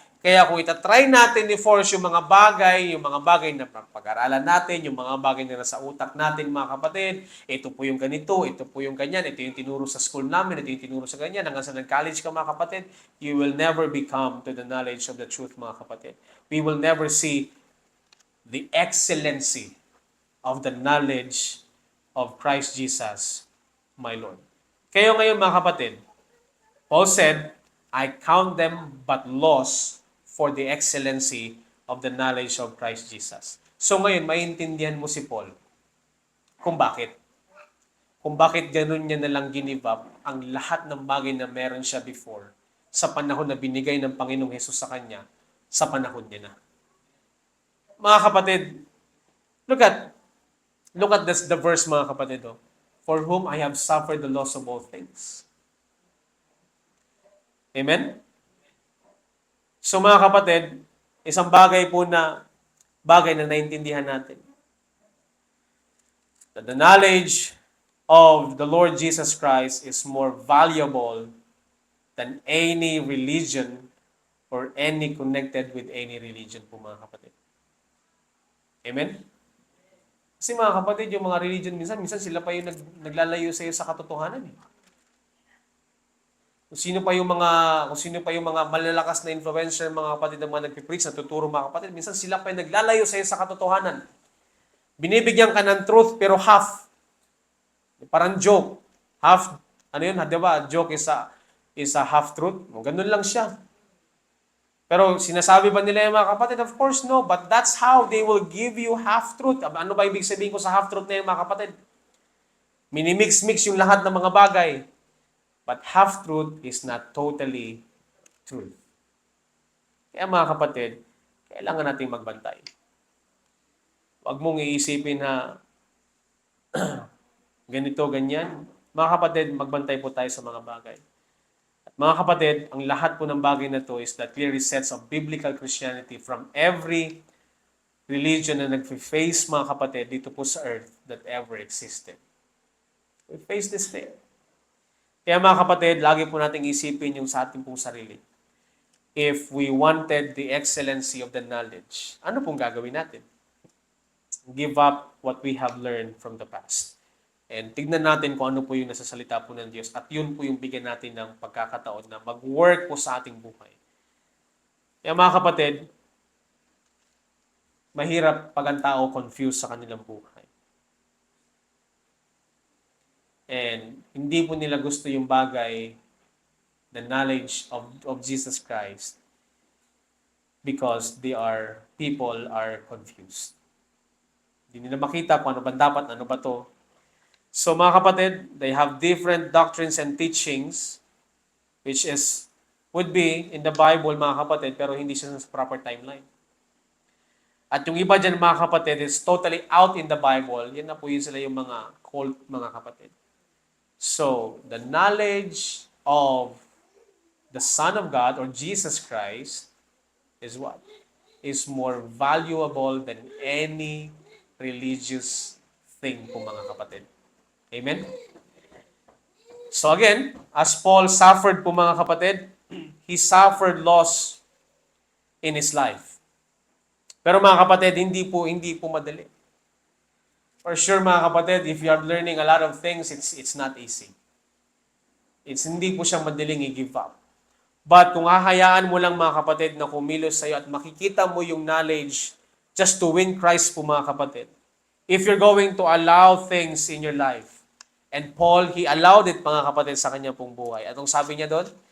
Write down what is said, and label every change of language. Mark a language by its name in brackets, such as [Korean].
[Filipino] Kaya kung itatry natin i-force yung mga bagay na pag-aralan natin, yung mga bagay na nasa utak natin mga kapatid, ito po yung ganito, ito po yung ganyan, ito yung tinuro sa school namin, ito yung tinuro sa ganyan, hanggang sa nag-college ka mga kapatid, [English] you will never become to the knowledge of the truth [Filipino] mga kapatid. [English] We will never see the excellency of the knowledge of Christ Jesus, my Lord. [Filipino] Kayo ngayon mga kapatid, [English] Paul said, I count them but loss for the excellency of the knowledge of Christ Jesus. [Filipino] So ngayon, maintindihan mo si Paul kung bakit. Kung bakit ganun niya nalang give up ang lahat ng bagay na meron siya before sa panahon na binigay ng Panginoong Hesus sa kanya, sa panahon niya na. Mga kapatid, [English] look at the verse [Filipino] mga kapatid. Oh. [English] For whom I have suffered the loss of all things. Amen? [Filipino] So mga kapatid, isang bagay na naintindihan natin. [English] That the knowledge of the Lord Jesus Christ is more valuable than any religion or any connected with any religion [Filipino] po mga kapatid. [English] Amen? [Filipino] Kasi mga kapatid, yung mga religion minsan sila pa yung naglalayo sa iyo sa katotohanan eh. Kung sino pa yung mga malalakas na influencer, mga kapatid na mga nagpipreach, natuturo mga kapatid, minsan sila pa yung naglalayo sa iyo sa katotohanan. Binibigyan ka ng truth pero half. Parang joke. Half, ano yun, di ba? [English] Joke is a half truth. [Filipino] Ganun lang siya. Pero sinasabi ba nila yung mga kapatid? [English] Of course, no. But that's how they will give you half-truth. [Filipino] Ano ba ibig sabihin ko sa half-truth na yung mga kapatid? Minimix-mix yung lahat ng mga bagay. [English] But half-truth is not totally truth. [Filipino] Kaya mga kapatid, kailangan nating magbantay. Huwag mong iisipin na ganito, ganyan. Mga kapatid, magbantay po tayo sa mga bagay. At mga kapatid, ang lahat po ng bagay na to [English] is the clear sets of biblical Christianity from every religion [Filipino] na nag-face mga kapatid dito po sa earth [English] that ever existed. We face this thing. [Filipino] Kaya mga kapatid, lagi po nating isipin yung sa ating pong sarili. [English] If we wanted the excellency of the knowledge, [Filipino] ano pong gagawin natin? [English] Give up what we have learned from the past. [Filipino] And tignan natin kung ano po yung nasasalita po ng Diyos. At yun po yung bigyan natin ng pagkakataon na mag-work po sa ating buhay. Kaya mga kapatid, mahirap pag ang tao confused sa kanilang buhay. [English] And [Filipino] hindi po nila gusto yung bagay, [English] the knowledge of Jesus Christ, because people are confused. [Filipino] Hindi nila makita kung ano ba dapat, ano ba to. So mga kapatid, [English] they have different doctrines and teachings, which would be in the Bible [Filipino] mga kapatid, pero hindi siya sa proper timeline. At yung iba dyan mga kapatid [English] is totally out in the Bible. [Filipino] Yan na po yun sila yung mga cult mga kapatid. [English] So, the knowledge of the Son of God or Jesus Christ is what? Is more valuable than any religious thing [Filipino] po mga kapatid. [English] Amen? So again, as Paul suffered [Filipino] po mga kapatid, [English] he suffered loss in his life. [Filipino] Pero mga kapatid, hindi po madali. [English] For sure [Filipino] mga kapatid, [English] if you are learning a lot of things, it's not easy. [Filipino] Hindi po siya madaling i-give up. But kung hahayaan mo lang mga kapatid na kumilos sa iyo at makikita mo yung knowledge [English] just to win Christ [Filipino] po mga kapatid, [English] if you're going to allow things in your life, and Paul, he allowed it [Filipino] mga kapatid sa kanya pong buhay. Anong sabi niya doon?